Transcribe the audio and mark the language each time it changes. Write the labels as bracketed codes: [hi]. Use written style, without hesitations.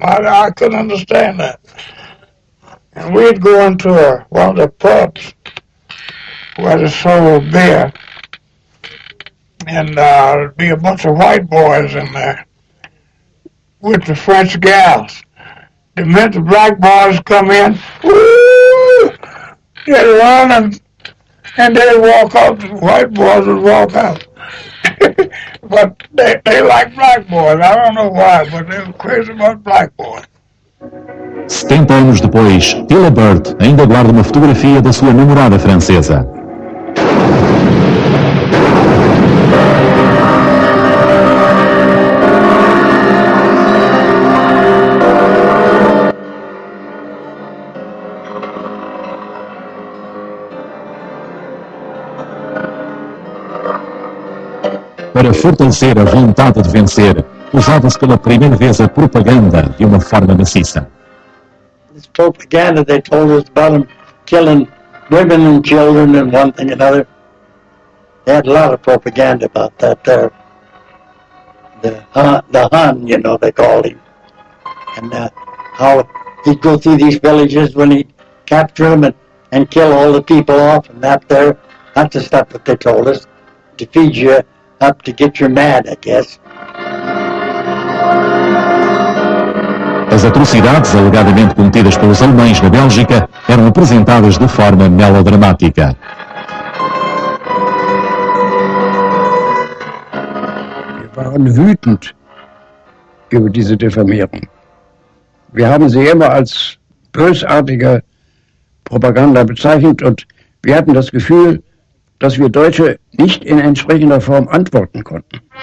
[en] I couldn't understand that. And we'd go into one of the pubs where they sold beer, and there'd be a bunch of white boys in there with the French gals. The minute the black boys come in, woo, They'd run and they'd walk out, the white boys would walk out. But they like black boys. I don't know why, but they were crazy about black boys. [pt] 70 anos depois, Tilla Bird ainda guarda uma fotografia da sua namorada francesa. Para fortalecer a vontade de vencer, usava-se pela primeira vez a propaganda de uma forma maciça. [en] This propaganda they told us about them killing women and children and one thing and another. They had a lot of propaganda about that there. The Hun, you know, they called him. And how he'd go through these villages when he'd capture them and kill all the people off and that there. That's the stuff that they told us. To feed you up to get you mad, I guess. [pt] As atrocidades alegadamente cometidas pelos alemães na Bélgica eram apresentadas de forma melodramática. [de] Wir waren wütend über diese Diffamierung. Wir haben sie immer als bösartige Propaganda bezeichnet und wir hatten das Gefühl, dass wir Deutsche nicht in entsprechender Form antworten konnten.